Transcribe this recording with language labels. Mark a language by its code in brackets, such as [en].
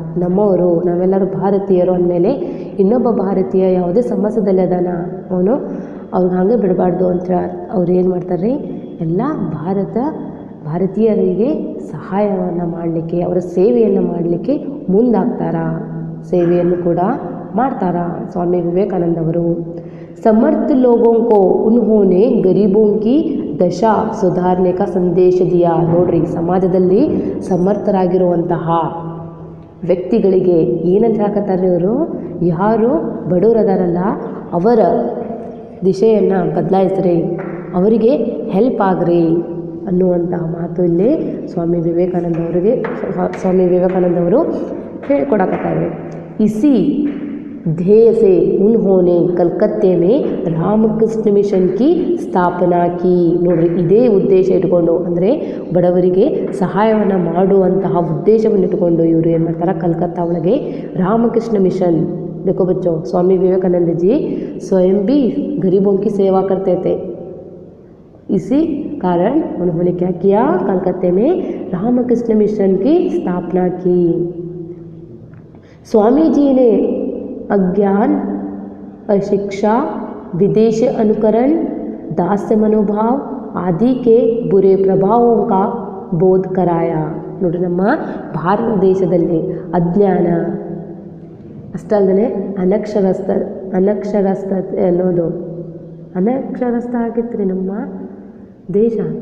[kn] ನಮ್ಮವರು ನಾವೆಲ್ಲರೂ ಭಾರತೀಯರು ಅಂದಮೇಲೆ ಇನ್ನೊಬ್ಬ ಭಾರತೀಯ ಯಾವುದೇ ಸಮಸ್ಯೆದಲ್ಲಿ ಅದಾನ ಅವನು ಅವ್ರಿಗೆ ಹಾಗೆ ಬಿಡಬಾರ್ದು ಅಂತ ಅವ್ರು ಏನು ಮಾಡ್ತಾರೆ, ಎಲ್ಲ ಭಾರತೀಯರಿಗೆ ಸಹಾಯವನ್ನು ಮಾಡಲಿಕ್ಕೆ, ಅವರ ಸೇವೆಯನ್ನು ಮಾಡಲಿಕ್ಕೆ ಮುಂದಾಗ್ತಾರ, ಸೇವೆಯನ್ನು ಕೂಡ ಮಾಡ್ತಾರ ಸ್ವಾಮಿ ವಿವೇಕಾನಂದ ಅವರು. [hi] समर्थ लोगों को उन्होंने गरीबों की दशा सुधारने का संदेश दिया. [kn] ನೋಡ್ರಿ, ಸಮಾಜದಲ್ಲಿ ಸಮರ್ಥರಾಗಿರುವಂತಹ ವ್ಯಕ್ತಿಗಳಿಗೆ ಏನಂತ ಹಾಕತ್ತಾರೆ ಇವರು, ಯಾರು ಬಡವರದಾರಲ್ಲ ಅವರ ದಿಶೆಯನ್ನು ಬದಲಾಯಿಸ್ರಿ, ಅವರಿಗೆ ಹೆಲ್ಪ್ ಆಗ್ರಿ ಅನ್ನುವಂತಹ ಮಾತು ಇಲ್ಲಿ ಸ್ವಾಮಿ ವಿವೇಕಾನಂದವರು ಹೇಳಿಕೊಡಕತ್ತಾರೆ. [hi] इसी ध्येय से उन्होंने कलकत्ते में रामकृष्ण मिशन की ಸ್ಥಾಪನಾ ಕಿ. [kn] ನೋಡ್ರಿ, ಇದೇ ಉದ್ದೇಶ ಇಟ್ಕೊಂಡು ಅಂದರೆ ಬಡವರಿಗೆ ಸಹಾಯವನ್ನು ಮಾಡುವಂತಹ ಉದ್ದೇಶವನ್ನು ಇಟ್ಕೊಂಡು ಇವರು ಏನು ಮಾಡ್ತಾರೆ, ಕಲ್ಕತ್ತಾ ಒಳಗೆ ರಾಮಕೃಷ್ಣ ಮಿಷನ್ [hi] देखो बच्चों, स्वामी विवेकानंद जी स्वयं भी गरीबों की सेवा करते थे। इसी कारण उन्होंने क्या किया, कलकत्ते में रामकृष्ण मिशन की स्थापना की। स्वामी जी ने अज्ञान, अशिक्षा, विदेशी अनुकरण, दास्य मनोभाव आदि के बुरे प्रभावों का ಬೋಧ कराया। [kn] ನೋಡಿ, ನಮ್ಮ ಭಾರತ ದೇಶದಲ್ಲಿ ಅಜ್ಞಾನ ಅಷ್ಟಲ್ಲದೆ ಅನಕ್ಷರಸ್ಥತೆ ಅನ್ನೋದು ಅನಕ್ಷರಸ್ಥ ಆಗಿತ್ತು ನಮ್ಮ ದೇಶ.